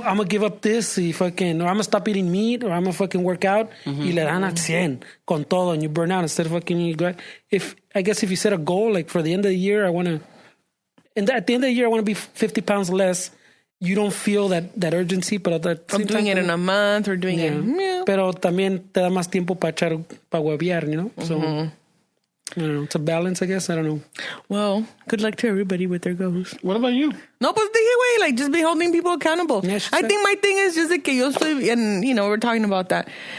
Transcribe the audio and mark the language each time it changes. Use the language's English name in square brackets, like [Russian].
[English] I'm going to give up this, y fucking, or I'm going to stop eating meat, or I'm going to fucking work out, [Spanish] y le dan al 100 con todo, [English] and you burn out instead of fucking, I guess if you set a goal, like for the end of the year, at the end of the year, I want to be 50 pounds less. You don't feel that urgency, [Spanish] pero [English] I'm doing it in a month or doing it. Yeah. [Spanish] Pero también te da más tiempo para huevear, [English] you know? So, I don't know. It's a balance, I guess. I don't know. Well, good luck to everybody with their goals. What about you? [Spanish] No, pues dije, güey, [English] like, just be holding people accountable. Yeah, I think my thing is just that [Spanish] que yo estoy, [English] and, you know, we're talking about that.